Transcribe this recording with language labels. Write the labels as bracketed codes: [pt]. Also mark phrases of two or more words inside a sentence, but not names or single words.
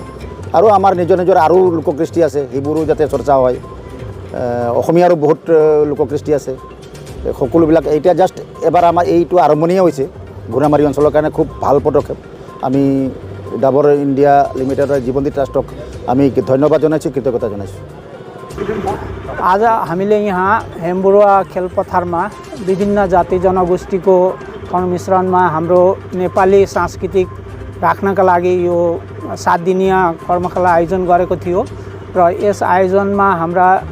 [as] আৰু আমাৰ নিজৰ আৰু লোককৃষ্টি আছে, সেইবোৰো যাতে চৰ্চা হয়। অসমীয়াৰো বহুত লোককৃষ্টি আছে, সকলোবিলাক এতিয়া জাষ্ট এবাৰ আমাৰ এইটো আৰম্ভণিয়ে হৈছে ঘোঁৰামাৰী অঞ্চলৰ কাৰণে। খুব ভাল পদক্ষেপ। আমি ডাবৰ ইণ্ডিয়া লিমিটেডৰ জীৱন্তী ট্ৰাষ্টক আমি ধন্যবাদ জনাইছোঁ, [ne] कृतज्ञता जनाइछु। आज हामीले यहाँ हेम्बुरुवा खेलपथारमा विभिन्न जाति जनगोष्ठीको संमिश्रणमा हाम्रो नेपाली सांस्कृतिक राख्नका लागि यो 7 दिनीय कर्मशाला आयोजन गरेको थियो र यस आयोजनमा हाम्रा